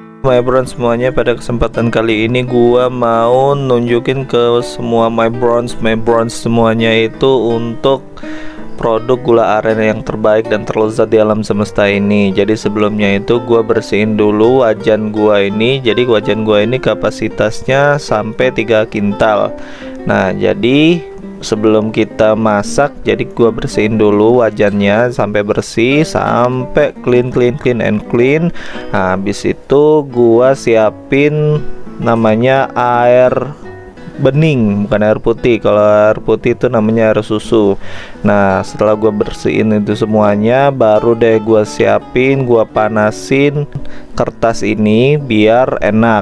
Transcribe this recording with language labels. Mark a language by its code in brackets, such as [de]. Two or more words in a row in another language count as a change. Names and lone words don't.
[en] My bros [id] semuanya, pada kesempatan kali ini gua mau nunjukin ke semua [en] my bros [id] semuanya itu untuk produk gula aren yang terbaik dan terlezat di alam semesta ini. Jadi sebelumnya itu gua bersihin dulu wajan gua ini. Jadi wajan gua ini kapasitasnya sampai 3 kintal. Nah, jadi sebelum kita masak, jadi gua bersihin dulu wajannya sampai bersih, sampai [en] clean and clean. [id] Nah, habis itu gua siapin namanya air bening, bukan air putih. Kalau air putih itu namanya air susu. Nah, setelah gua bersihin itu semuanya, baru deh gua siapin, gua panasin kertas ini biar enak.